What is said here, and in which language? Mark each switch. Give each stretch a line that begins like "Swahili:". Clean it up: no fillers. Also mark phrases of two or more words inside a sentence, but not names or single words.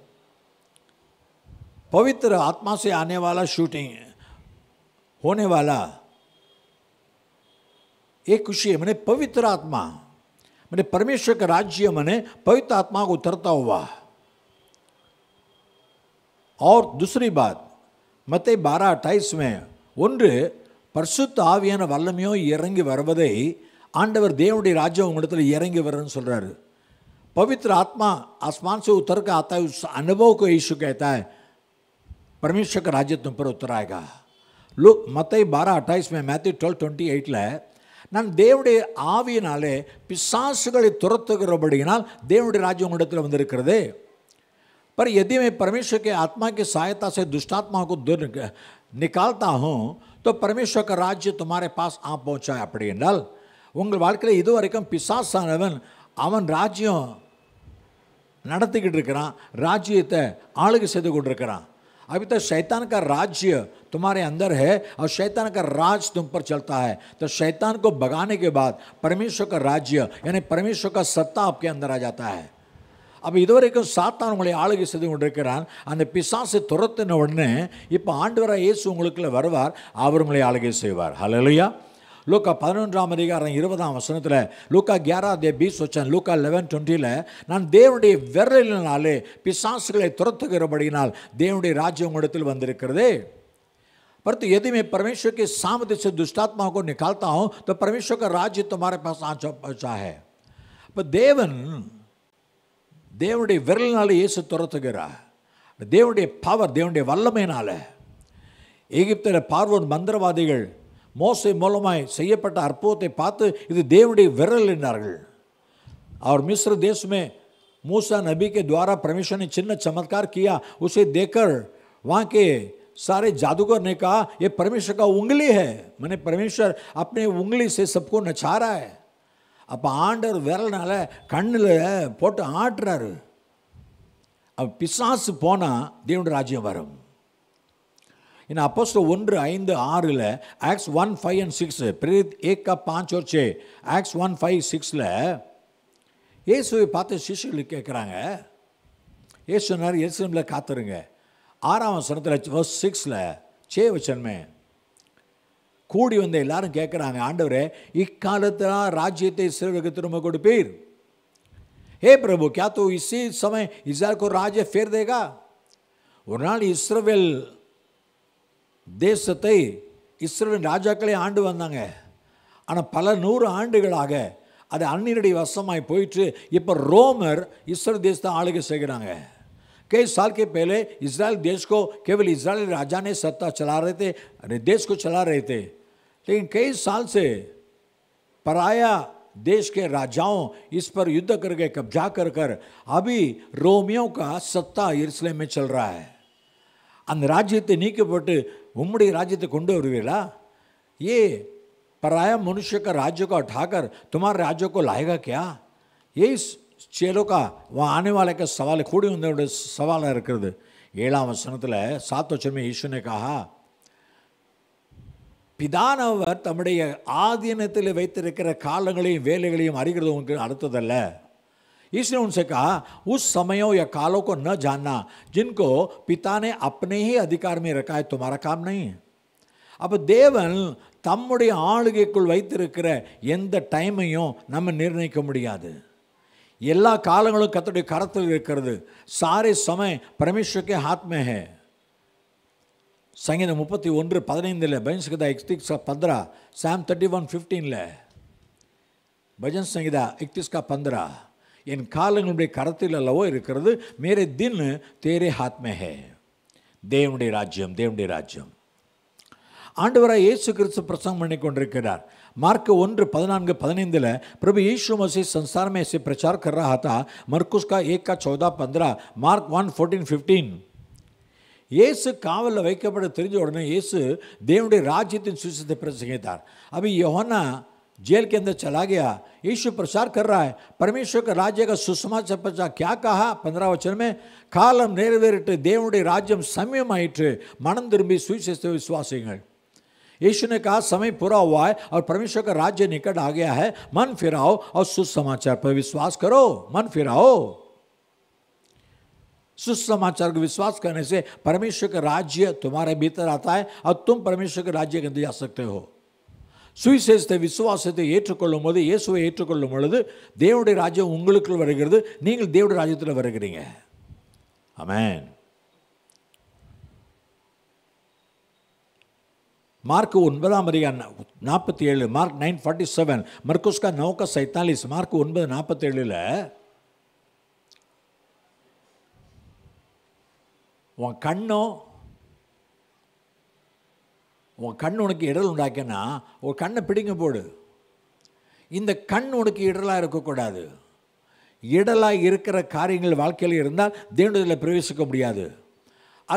Hindi: पवित्र आत्मा से आने वाला शूटिंग होने वाला एक खुशी है. मैंने पवित्र आत्मा, मैंने परमेश्वर का राज्य, मैंने पवित्र आत्मा को उतरता हुआ. और दूसरी बात, मत्ती 12:28 में,
Tamil: ஒன்று பரிசுத்த ஆவியான வல்லமையோ இறங்கி வருவதை ஆண்டவர் தேவனுடைய ராஜ்யம் உங்களிடத்தில் இறங்கி வருன்னு சொல்கிறாரு.
Hindi: पवित्र आत्मा आसमान से उतर कर आता है, उस अनुभव को यीशु कहता है परमेश्वर का राज्य तुम पर उतर आएगा. लोग मत्ती 12:28 में, मैथ्यू 12:28
Tamil: நான் தேவனுடைய ஆவியினாலே பிசாசுகளை துரத்துகிறபடியினால் தேவனுடைய ராஜ்யம் உங்களிடத்தில் வந்திருக்கிறது.
Hindi: पर यदि मैं परमेश्वर के आत्मा की सहायता से दुष्टात्मा को दूर निकालता हूँ तो परमेश्वर का राज्य तुम्हारे पास आ पहुंचा है
Tamil: அப்படி என்றால் உங்கள் வாழ்க்கையில் இதுவரைக்கும் பிசாசானவன் அவன் ராஜ்யம் நடத்திக்கிட்டு இருக்கிறான், ராஜ்யத்தை ஆளுகை செய்து கொண்டிருக்கிறான்.
Hindi: अभी तक शैतान का राज्य तुम्हारे अंदर है और शैतान का राज तुम पर चलता है. तो शैतान को भगाने के बाद परमेश्वर का राज्य यानी परमेश्वर का सत्ता आपके अंदर आ जाता है.
Tamil: அப்போ இதுவரைக்கும் சாத்தான் உங்களை ஆளுகை செய்து கொண்டிருக்கிறான். அந்த பிசாசை துரத்தின உடனே இப்போ ஆண்டவராக இயேசு உங்களுக்குள்ள வருவார், அவர் உங்களை ஆளுகை செய்வார். ஹல்லேலூயா. லூக்கா 11ஆம் அதிகாரம் 20ஆம் வசனத்தில், லூக்கா 11:20 லூக்கா 11:20 நான் தேவனுடைய விரலினாலே பிசாசுகளை துரத்துகிறபடியினால் தேவனுடைய ராஜ்யம் உங்களிடத்தில் வந்திருக்கிறதே. परंतु यदि मैं परमेश्वर के सामर्थ्य से दुष्टात्माओं को निकालता हूं तो परमेश्वर का राज्य तुम्हारे पास आ पहुंचा है. पर தேவனுடைய விரலினால இயேசு துரத்துகிறார். தேவனுடைய பவர், தேவனுடைய வல்லமையினால. எகிப்தில் பார்வோன் மந்திரவாதிகள் மோசே மூலமாய் செய்யப்பட்ட அற்புதத்தை பார்த்து இது தேவனுடைய விரல் என்றார்கள்.
Hindi: और मिस्र देश में मूसा नबी के द्वारा परमेश्वर ने चिन्ह चमत्कार किया, उसे देखकर वहाँ के सारे जादूगर ने कहा ये परमेश्वर का उंगली है. मैंने परमेश्वर अपने उंगली से सबको नचा रहा है.
Tamil: அப்போ ஆண்டவர் விரல்னால கண்ணில் போட்டு ஆட்டுறாரு. அப்போ பிசாசு போனால் தேவனுடைய ராஜ்யம் வரும். इन அப்போஸ்தலர் 1:5-6
English: Acts 1:5 and 6
Hindi: प्रेरित 1:5 और 6
Tamil: Acts 1:5-6 இயேசுவை பார்த்து சிஷ்யர்கள் கேட்குறாங்க. இயேசு சொன்னார் எருசலேமில் காத்துருங்க. 6ஆம் வசனத்தில் verse 6 6 में கூடி வந்த எல்லாரும் கேட்குறாங்க, ஆண்டவரே இக்காலத்தில் ராஜ்யத்தை இஸ்ரவேலுக்கு திரும்ப கொடுப்பீர்?
Hindi: हे प्रभु क्या तो इसी समय इस्राएल को राज्य फेर देगा?
Tamil: ஒரு நாள் இஸ்ரவேல் தேசத்தை இஸ்ரவேல் ராஜாக்களே ஆண்டு வந்தாங்க. ஆனால் பல 100 ஆண்டுகளாக அது அந்நியருடைய வசமாய் போயிட்டு இப்போ ரோமர் இஸ்ரவேல் தேசத்தை ஆளுகை செய்கிறாங்க.
Hindi: कई साल के पहले इजराइल देश को केवल इजरायली राजा ने सत्ता चला रहे थे, देश को चला रहे थे. लेकिन कई साल से पराया देश के राजाओं इस पर युद्ध करके कब्जा कर कर अभी रोमियों का सत्ता यरूशलेम में चल रहा है.
Tamil: அந்த ராஜ்யத்தை நீக்கப்பட்டு உம்முடைய ராஜ்யத்தை கொண்டு வருவீங்களா?
Hindi: ये पराया मनुष्य का राज्य को उठाकर तुम्हारे राज्य को लाएगा क्या? ये चेलों का वहाँ आने वाले का सवाल खूड़ी होने सवाल இருக்கிறது.
Tamil: 7ஆம் வசனத்தில் 7 வசனமே ஈசு
Hindi: ने कहा
Tamil: பிதானவர் தம்முடைய ஆதீனத்தில் வைத்திருக்கிற காலங்களையும் வேலைகளையும் அறிகிறது உங்களுக்கு அடுத்ததல்ல.
Hindi: इसने उनसे कहा उस समयों या कालों को न जानना जिनको पिता ने अपने ही अधिकार में रखा है तुम्हारा काम नहीं.
Tamil: அப்போ தேவன் தம்முடைய ஆளுகைக்குள் வைத்திருக்கிற எந்த டைமையும் நம்ம நிர்ணயிக்க முடியாது. எல்லா காலங்களும் கர்த்தருடைய கரத்தில் இருக்கிறது.
Hindi: सारे समय परमेश्वर के हाथ में है. संगीत 31:15 भजन संहिता 31:15
Tamil: Psalm 31:15
Hindi: भजन संहिता 31:15
Tamil: என் காலங்களுடைய கரத்தில் அல்லவோ இருக்கிறது,
Hindi: मेरे दिन तेरे हाथ में है.
Tamil: தேவனுடைய ராஜ்யம், தேவனுடைய ராஜ்யம். ஆண்டவராய் இயேசு கிறிஸ்து பிரசங்கம் பண்ணி கொண்டிருக்கிறார்.
Hindi: मार्क 1:14-15 प्रभु यीशु मसीह संसार में ऐसे प्रचार कर रहा था. मरकुस का 1:14-15 मार्क 1:14-15
Tamil: இயேசு காவலில் வைக்கப்பட தெரிஞ்ச உடனே இயேசு தேவனுடைய ராஜ்யத்தின் சுவிசேஷத்தை பிரசங்கித்தார்.
Hindi: अभी यूहन्ना जेल के अंदर चला गया, यीशु प्रचार कर रहा है परमेश्वर का राज्य का सुसमाचार प्रचार. क्या कहा 15 वचन में?
Tamil: காலம் நிறைவேறிட்டு தேவனுடைய ராஜ்யம் சமயமாயிற்று, மனம் திரும்பி சுவிசேஷத்தை விசுவாசிங்கள்.
Hindi: यीशु ने कहा समय पूरा हुआ है और परमेश्वर का राज्य निकट आ गया है, मन फिराओ और सुसमाचार पर विश्वास करो. मन फिराओ. सुसमाचार को विश्वास करने से परमेश्वर का राज्य तुम्हारे भीतर आता है और तुम परमेश्वर के राज्य के अंदर जा सकते हो.
Tamil: சுவிசேஷத்தை விசுவாசத்தை ஏற்றுக்கொள்ளும் போது, இயேசுவை ஏற்றுக்கொள்ளும் பொழுது தேவனுடைய ராஜ்யம் உங்களுக்குள் வருகிறது, நீங்கள் தேவனுடைய ராஜ்யத்தில் வருகிறீங்க. ஆமென்.
Hindi: मार्क 9:47 मार्क 9:47 मरकुस का 9:47 मार्क 9:47
Tamil: உன் கண் உனக்கு இடல் உண்டாக்கினா ஒரு கண்ணை பிடிங்க போடு. இந்த கண் உனக்கு இடலாக இருக்கக்கூடாது. இடலாக இருக்கிற காரியங்கள் வாழ்க்கையில் இருந்தால் தேவனிடத்தில் பிரவேசிக்க முடியாது.